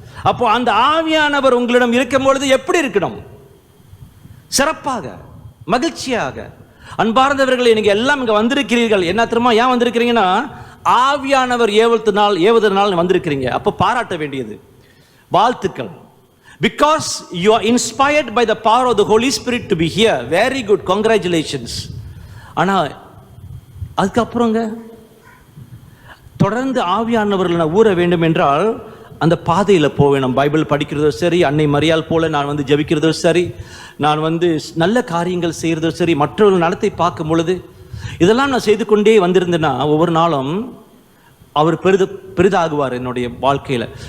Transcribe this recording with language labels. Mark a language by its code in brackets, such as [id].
[ta] அப்போ அந்த ஆவியானவர் உங்களிடம் இருக்கும் பொழுது எப்படி இருக்கணும்? சிறப்பாக, மகிழ்ச்சியாக. அன்பார்ந்தவர்களே, நீங்க எல்லாம் இங்க வந்திருக்கிறீர்கள். என்ன தெரியுமா ஏன் வந்திருக்கிறீங்கன்னா, ஆவியானவர் ஏவுதனால் வந்திருக்கிறீங்க. அப்போ பாராட்ட வேண்டியது, வாழ்த்துக்கள். [en] Because you are inspired by the power of the Holy Spirit to be here. Very good, congratulations. [ta] ஆனா அதுக்கப்புறங்க தொடர்ந்து ஆவியானவர்கள் ஊற வேண்டும் என்றால் அந்த பாதையில் போக வேணும். பைபிள் படிக்கிறதோ சரி, அன்னை மரியாள் போல நான் வந்து ஜபிக்கிறதோ சரி, நான் வந்து நல்ல காரியங்கள் செய்கிறதோ சரி, மற்றவர்கள் நடத்தை பார்க்கும் பொழுது இதெல்லாம் நான் செய்து கொண்டே வந்திருந்தேன்னா ஒவ்வொரு நாளும் அவர் பெரிதாகுவார் என்னுடைய வாழ்க்கையில்.